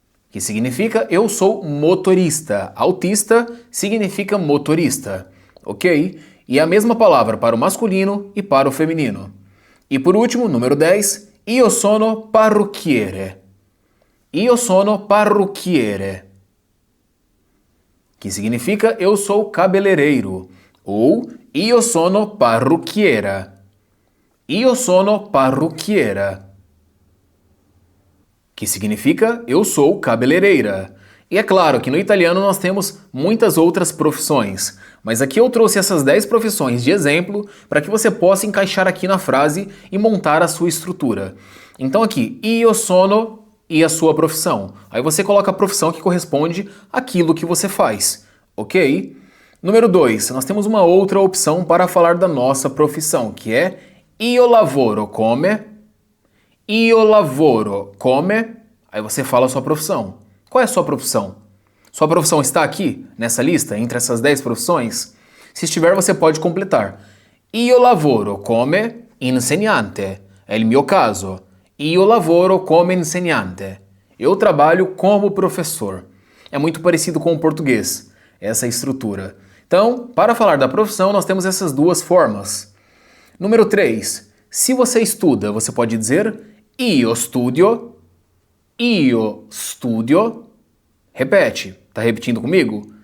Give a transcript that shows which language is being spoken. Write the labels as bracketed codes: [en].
[pt] Que significa eu sou motorista. Autista significa motorista. Ok? E a mesma palavra para o masculino e para o feminino. E por último, número 10. [it] Io sono parrucchiere. Io sono parrucchiere. [pt] Que significa eu sou cabeleireiro. [it] Ou io sono parrucchiera. Io sono parrucchiera. [pt] Que significa eu sou cabeleireira. E é claro que no italiano nós temos muitas outras profissões, mas aqui eu trouxe essas 10 profissões de exemplo para que você possa encaixar aqui na frase e montar a sua estrutura. Então aqui, [it] io sono [pt] e a sua profissão. Aí você coloca a profissão que corresponde àquilo que você faz, ok? Número 2, nós temos uma outra opção para falar da nossa profissão, que é [it] io lavoro come. Io lavoro come. [pt] Aí você fala a sua profissão. Qual é a sua profissão? Sua profissão está aqui, nessa lista, entre essas 10 profissões? Se estiver, você pode completar. [it] Io lavoro come insegnante. [pt] É o meu caso. [it] Io lavoro come insegnante. [pt] Eu trabalho como professor. É muito parecido com o português, essa estrutura. Então, para falar da profissão, nós temos essas duas formas. Número 3. Se você estuda, você pode dizer [it] io studio. Io studio. [pt] Repete. Tá repetindo comigo?